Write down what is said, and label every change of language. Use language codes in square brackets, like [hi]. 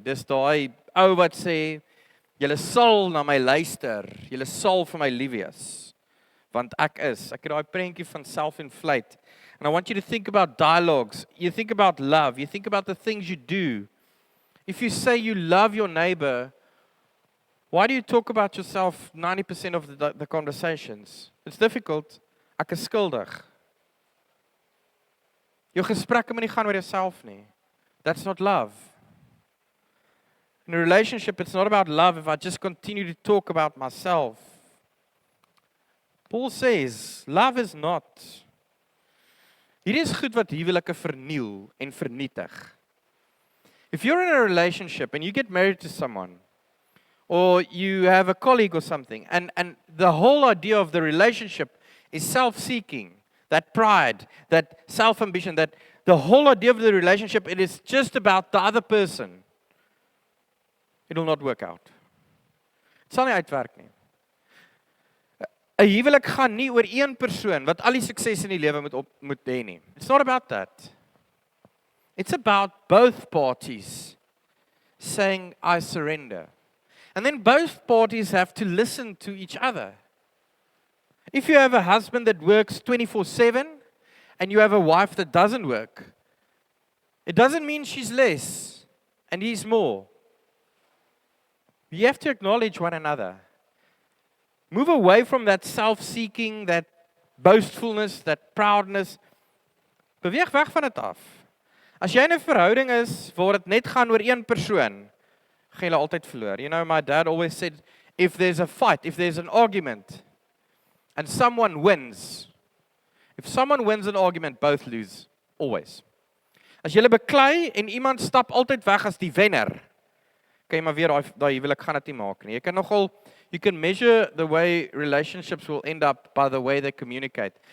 [af] Dis daai ou wat sê, julle sal na my luister, julle sal vir my lief wees, want ek het daai prentjie van self-inflate. [en] And I want you to think about dialogues, you think about love, you think about the things you do. If you say you love your neighbor, why do you talk about yourself 90% of the conversations? It's difficult. [af] Ek is skuldig. Jou gesprekke moet nie gaan oor jouself nie. [en] That's not love. In a relationship, it's not about love if I just continue to talk about myself. Paul says, love is not. [af] Hier is goed wat huwelike verniel en vernietig. [en] If you're in a relationship and you get married to someone, or you have a colleague or something, and the whole idea of the relationship is self-seeking, that pride, that self-ambition, that the whole idea of the relationship, it is just about the other person. It will not work out. [af] Dit sal nie uitwerk nie. 'n Huwelik gaan nie oor een persoon wat al die sukses in die lewe moet hê nie. [en] It's not about that. It's about both parties saying, I surrender. And then both parties have to listen to each other. If you have a husband that works 24/7 and you have a wife that doesn't work, it doesn't mean she's less and he's more. You have to acknowledge one another. Move away from that self-seeking, that boastfulness, that proudness. [af] Beweeg weg van dit af. As jy in 'n verhouding is waar dit net gaan oor een persoon, gaan jy altyd verloor. [en] You know, my dad always said, if there's a fight, if there's an argument, and someone wins, if someone wins an argument, both lose. [af] Always. As jy beklei en iemand stap altyd weg as die wenner, kan jy maar weer daai huwelik gaan dit nie maak nie. Jy kan nogal, [en] you can measure the way relationships will end up by the way they communicate.